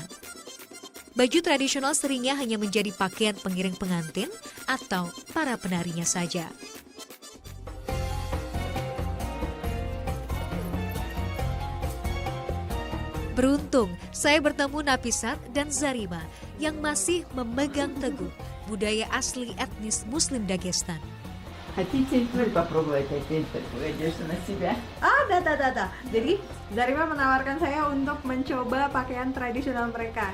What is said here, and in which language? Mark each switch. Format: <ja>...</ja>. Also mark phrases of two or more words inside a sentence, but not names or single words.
<id>Baju tradisional seringnya hanya menjadi pakaian pengiring pengantin atau para penarinya saja. Beruntung, saya bertemu Napisat dan Zarima yang masih memegang teguh budaya asli etnis Muslim Dagestan.</id> <ru>Хотите вы попробовать опять одежду на себя? Да.</ru> <id>Jadi Zarima menawarkan saya untuk mencoba pakaian tradisional mereka.</id>